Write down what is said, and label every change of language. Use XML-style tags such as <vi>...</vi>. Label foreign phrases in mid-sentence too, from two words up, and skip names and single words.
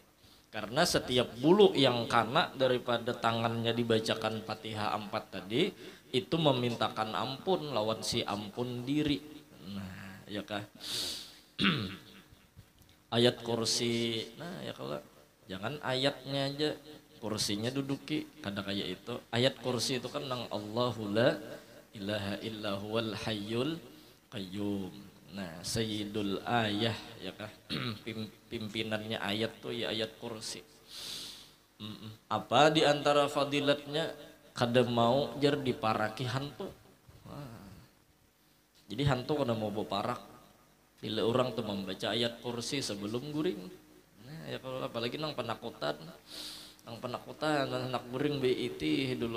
<bjn>Karena setiap bulu yang kena daripada tangannya dibacakan Fatihah 4 tadi itu memintakan ampun lawan si ampun diri. Nah, ya kah? Ayat kursi. Nah, ya kalau jangan ayatnya aja, kursinya duduki kada kayak itu. Ayat kursi itu kan nang</bjn> <ar>الله لا إله إلا هو الحي القيوم.</ar> <bjn>Nah,</bjn> <ar>سيد الآية</ar> <bjn>ya kah? Pimpinannya ayat tuh ya ayat kursi. Apa di antara fadilatnya kada mau jar diparaki hantu. Wah. Jadi hantu kada mau berparak. Bila orang tuh membaca ayat kursi sebelum guring. Nah, ya kalau apalagi nang penakutan. Nang penakutan anak guring BIT dulu.</bjn>